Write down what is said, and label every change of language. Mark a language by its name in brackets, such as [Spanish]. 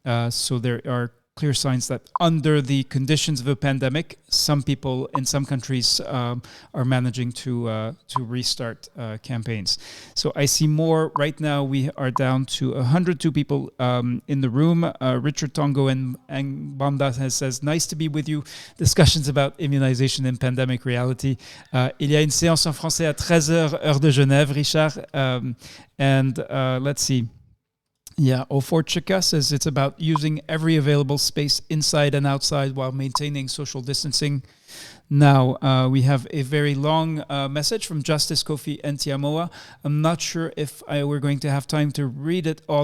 [English] So there are clear signs that under the conditions of a pandemic, some people in some countries are managing to restart campaigns. So I see more right now. We are down to 102 people in the room. Richard Tongo and Banda says, nice to be with you. Discussions about immunization in pandemic reality. [French] Il y a une séance en français à 13h, heure de Genève, Richard. [English] And let's see. Yeah, Oforchika says it's about using every available space inside and outside while maintaining social distancing. Now, we have a very long message from Justice Kofi Ntiamoa. I'm not sure if we're going to have time to read it all.